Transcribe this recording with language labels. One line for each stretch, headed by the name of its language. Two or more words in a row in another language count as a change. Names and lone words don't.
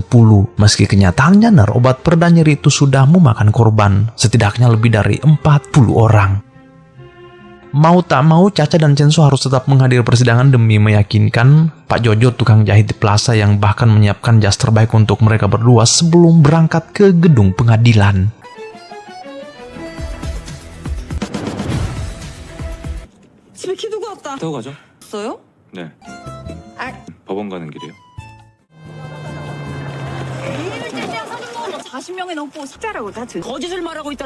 Indonesian: Meski kenyataannya obat pereda nyeri itu sudah memakan korban, setidaknya lebih dari 40 orang. Mau tak mau, Cha-cha dan Chenso harus tetap menghadiri persidangan demi meyakinkan Pak Jojo, tukang jahit di plaza yang bahkan menyiapkan jas terbaik untuk mereka berdua sebelum berangkat ke gedung pengadilan.
Korean: 집에 키 두고 왔다. 타고 가죠? 없어요? 네. 아, 법원 가는 길이에요. 40명이 넘고 숫자라고 다 거짓을 말하고 있다.